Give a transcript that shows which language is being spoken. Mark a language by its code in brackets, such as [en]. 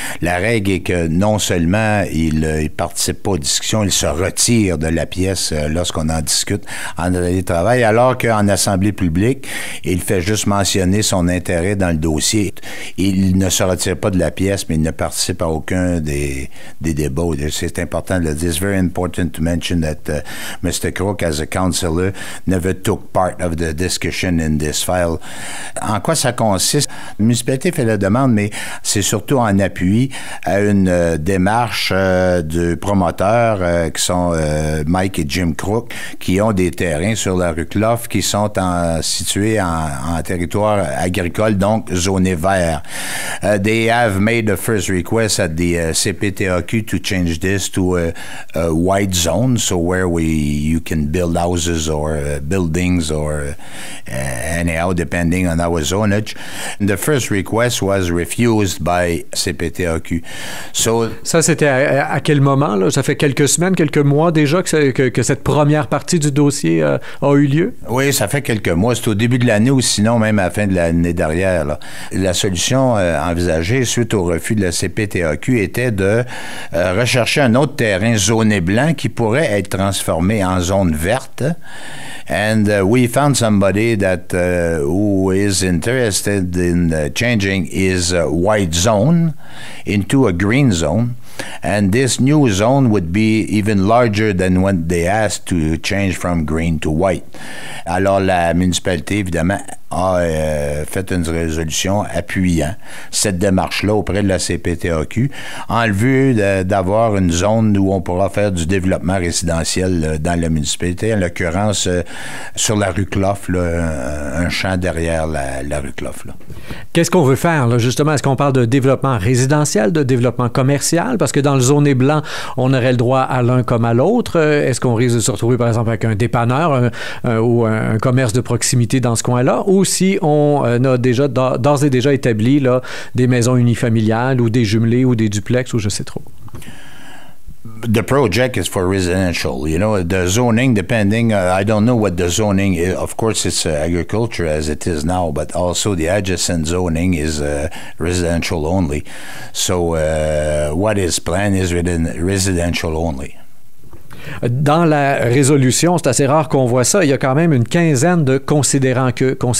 [fr] La règle est que non seulement il participe pas aux discussions, il se retire de la pièce lorsqu'on en discute en atelier de travail, alors qu'en assemblée publique, il fait juste mentionner son intérêt dans le dossier. Il ne se retire pas de la pièce, mais il ne participe à aucun des débats. C'est important de le dire. [en] It's very important to mention that Mr. Crook, as a councillor, never took part of the discussion in this file. [fr] En quoi ça consiste? La municipalité fait la demande, mais c'est surtout en appui à une démarche de promoteurs qui sont Mike et Jim Crook, qui ont des terrains sur la rue Clough qui sont situés en territoire agricole, donc zoné vert. [en] They have made the first request at the CPTAQ to change this to a white zone, so where you can build houses or buildings or anyhow, depending on our zonage. The first request was refused by CPTAQ. So, [fr] ça, c'était à quel moment, là? Ça fait quelques semaines, quelques mois déjà que cette première partie du dossier a eu lieu? Oui, ça fait quelques mois. C'est au début de l'année ou sinon même à la fin de l'année dernière, là. La solution envisagée suite au refus de la CPTAQ était de rechercher un autre terrain zoné blanc qui pourrait être transformé en zone verte. [en] And we found somebody that who is interested in changing his white zone into a green zone. And this new zone would be even larger than when they asked to change from green to white. [fr] Alors, la municipalité, évidemment, a fait une résolution appuyant cette démarche-là auprès de la CPTAQ en vue d'avoir une zone où on pourra faire du développement résidentiel dans la municipalité, en l'occurrence sur la rue Clough, là, un champ derrière la rue Clough. Là. Qu'est-ce qu'on veut faire, là, justement? Est-ce qu'on parle de développement résidentiel, de développement commercial? Parce que dans le zoné blanc, on aurait le droit à l'un comme à l'autre. Est-ce qu'on risque de se retrouver, par exemple, avec un dépanneur ou un commerce de proximité dans ce coin-là? Ou si on a déjà, d'ores et déjà établi là, des maisons unifamiliales ou des jumelés ou des duplex ou je sais trop? [en] The project is for residential. You know, the zoning, depending, I don't know what the zoning is. Of course, it's agriculture as it is now, but also the adjacent zoning is residential only. So what is planned is residential only. [fr] Dans la résolution, c'est assez rare qu'on voit ça. Il y a quand même une quinzaine de considérant que.